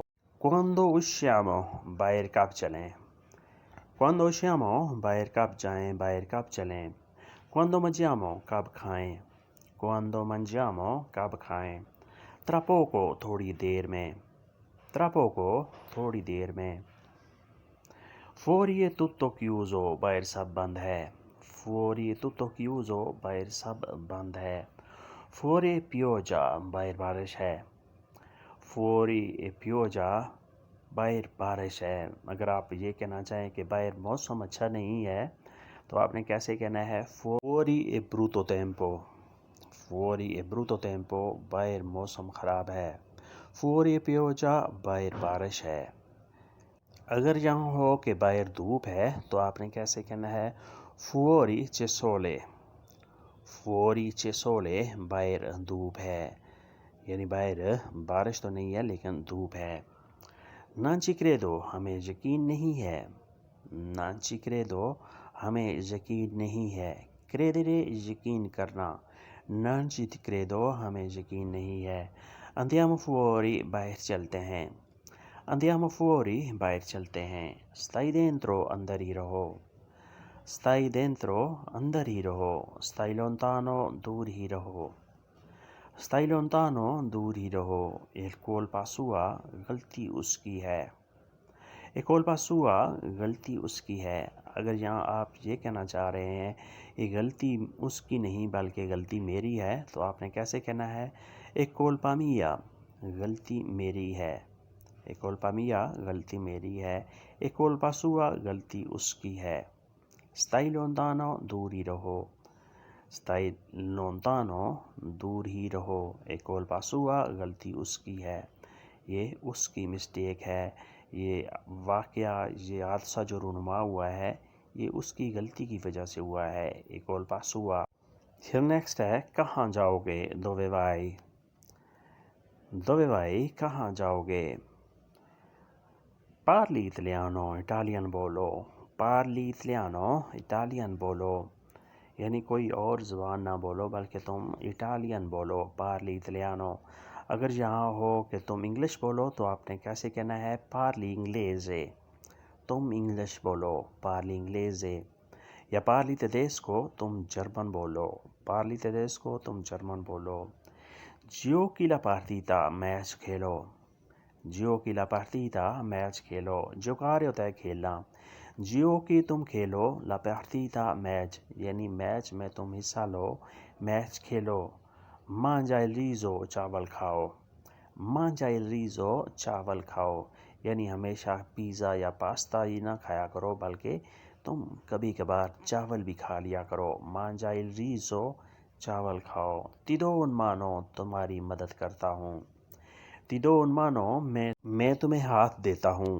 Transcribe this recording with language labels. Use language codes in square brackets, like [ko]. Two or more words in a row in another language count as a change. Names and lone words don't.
[it] Quando usciamo [ur] باہر کب چلیں. [it] Quando usciamo [ur] باہر کب جائیں، باہر کب چلیں. [it] Quando mangiamo [ur] کب کھائیں. [it] Quando mangiamo [ur] کب کھائیں. [it] Tra poco [ur] تھوڑی دیر میں. [it] Tra poco [ur] تھوڑی دیر میں. [it] Fuori è tutto chiuso [ur] باہر سب بند ہے. [it] Fuori è tutto chiuso [ur] باہر سب بند ہے. [it] Fuori pioggia [ur] باہر بارش ہے. [it] Fuori pioggia [ur] باہر بارش ہے. اگر آپ یہ کہنا چاہیں کہ باہر موسم اچھا نہیں ہے تو آپ نے کیسے کہنا ہے. [it] Fuori è brutto tempo. Fuori è brutto tempo [ur] باہر موسم خراب ہے. [it] Fuori pioggia [ur] باہر بارش ہے. اگر یہاں ہو کہ باہر دھوپ ہے تو آپ نے کیسے کہنا ہے. [it] Fuori c'è sole. Fuori c'è sole [ur] باہر دھوپ ہے، یعنی باہر بارش تو نہیں ہے لیکن دھوپ ہے. [it] Non ci credo [ur] ہمیں یقین نہیں ہے. [it] Non ci credo [ur] ہمیں یقین نہیں ہے. Credere یقین کرنا. [it] Non ci credo [ur] ہمیں یقین نہیں ہے. [it] Andiamo fuori [ur] باہر چلتے ہیں. [it] Andiamo fuori [ur] باہر چلتے ہیں. [it] Stai dentro [ur] اندر ہی رہو. [it] Stai dentro [ur] اندر ہی رہو. [it] Stai lontano [ur] دور ہی رہو. [it] Stai lontano [ur] دور ہی رہو. [it] È colpa sua [ur] غلطی اس کی ہے. [it] È colpa sua [ur] غلطی اس کی ہے. اگر یہاں آپ یہ کہنا چاہ رہے ہیں یہ غلطی اس کی نہیں بلکہ غلطی میری ہے تو آپ نے کیسے کہنا ہے. [it] È colpa mia [ur] غلطی میری ہے. [it] È colpa mia [ur] غلطی میری ہے. [it] È colpa sua [ur] غلطی اس کی ہے. [it] Stai lontano [ur] دور ہی رہو. [it] Stai lontano [ur] دور ہی رہو. [it] È colpa sua [ur] غلطی اس کی ہے، یہ اس کی مسٹیک ہے. یہ واقعہ، یہ حادثہ جو رونما ہوا ہے یہ اس کی غلطی کی وجہ سے ہوا ہے. [it] È colpa sua. [ur] پھر نیکسٹ ہے کہاں جاؤ گے، [it] dove vai. Dove vai? [ur] کہاں جاؤ گے. [it] Parli italiano, Italian بولو. Parli italiano, Italian بولو. [ur] یعنی کوئی اور زبان نہ بولو بلکہ تم اٹالین بولو. [it] Parli italiano. [ur] اگر یہاں ہو کہ تم انگلش بولو تو آپ نے کیسے کہنا ہے [it] parli inglese. [ur] تم انگلش بولو [it] parli inglese. [ur] یا [it] parli tedesco [ur] تم جرمن بولو. [it] Parli tedesco [ur] تم جرمن بولو. [it] Giochi la partita [ur] میچ کھیلو. [it] Giochi la partita [ur] میچ کھیلو. giocare ہوتا ہے کھیلنا. Giochi تم کھیلو, [it] la partita [ur] میچ یعنی میچ میں تم حصہ لو, میچ کھیلو. [it] Mangia il riso [ur] چاول کھاؤ. [it] Mangia il riso [ur] چاول کھاؤ یعنی ہمیشہ پیزا یا پاستا ہی نہ کھایا کرو بلکہ تم کبھی کبھار چاول بھی کھا لیا کرو. [it] Mangia il riso [ur] چاول کھاؤ. [it] Ti do un mano [ur] تمہاری مدد کرتا ہوں. [it] Ti do un mano [ur] میں تمہیں ہاتھ دیتا ہوں.